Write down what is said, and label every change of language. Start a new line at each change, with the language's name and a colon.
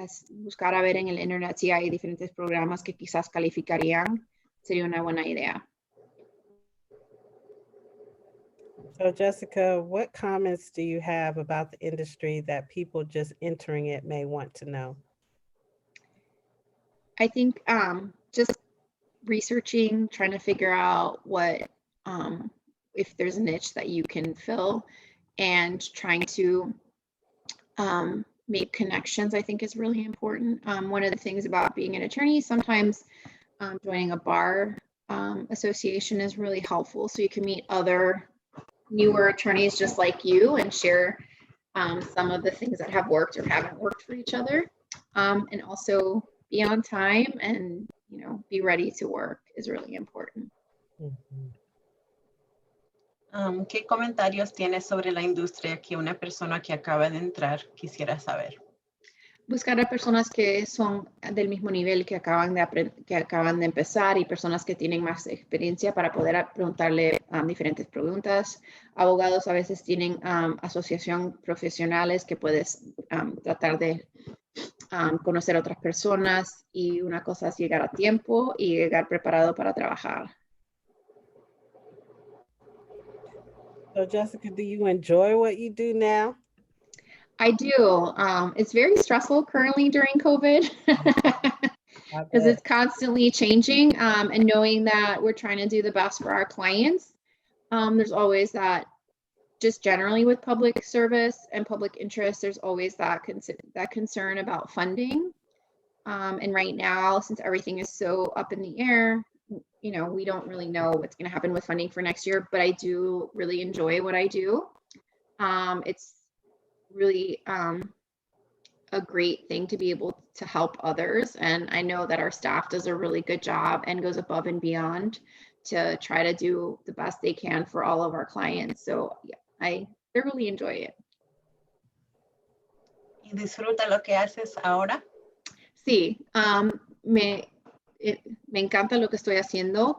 Spanish: Buscar a ver en el internet si hay diferentes programas que quizás calificarían, sería una buena idea.
English: So Jessica, what comments do you have about the industry that people just entering it may want to know? I think just researching, trying to figure out what, if there's a niche that you can fill, and trying to make connections, I think is really important. One of the things about being an attorney, sometimes joining a bar association is really helpful. So you can meet other newer attorneys just like you and share some of the things that have worked or haven't worked for each other. And also be on time and, be ready to work is really important. Mhm.
Spanish: ¿Qué comentarios tienes sobre la industria que una persona que acaba de entrar quisiera saber? Buscar a personas que son del mismo nivel que acaban de empezar y personas que tienen más experiencia para poder preguntarle diferentes preguntas. Abogados a veces tienen asociación profesionales que puedes tratar de conocer a otras personas, y una cosa es llegar a tiempo y llegar preparado para trabajar.
English: So Jessica, do you enjoy what you do now? I do. It's very stressful currently during COVID because it's constantly changing, and knowing that we're trying to do the best for our clients. There's always that, just generally with public service and public interest, there's always that concern about funding. And right now, since everything is so up in the air, we don't really know what's going to happen with funding for next year, but I do really enjoy what I do. It's really a great thing to be able to help others. And I know that our staff does a really good job and goes above and beyond to try to do the best they can for all of our clients. So yeah, I thoroughly enjoy it.
Spanish: ¿Y disfruta lo que haces ahora? Sí, me encanta lo que estoy haciendo.